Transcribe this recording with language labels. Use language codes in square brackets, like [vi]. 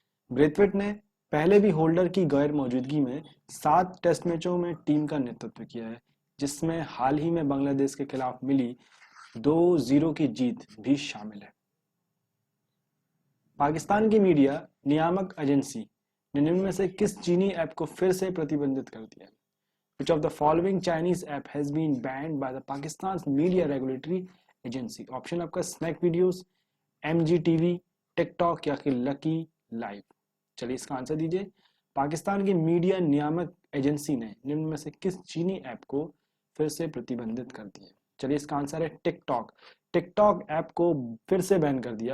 [hi] Brathwaite ने पहले भी होल्डर की गैर मौजूदगी में 7 टेस्ट मैचों में टीम का नेतृत्व किया है, जिसमें हाल ही में बांग्लादेश के खिलाफ मिली 2-0 की जीत भी शामिल है। पाकिस्तान की मीडिया नियामक एजेंसी निम्न में से किस चीनी ऐप को फिर से प्रतिबंधित कर दिया? [en] Which of the following Chinese app has been banned by the Pakistan's media regulatory agency? [hi] Option आपका स्नैक वीडियोस, MGTV, टिकटॉक या फिर लकी लाइव। चलिए इसका आंसर दीजिए। पाकिस्तान की मीडिया नियामक एजेंसी ने निम्न में से किस चीनी ऐप को फिर से प्रतिबंधित कर दिया? चलिए इसका आंसर है टिकटॉक। टिकटॉक ऐप को फिर से बैन कर दिया।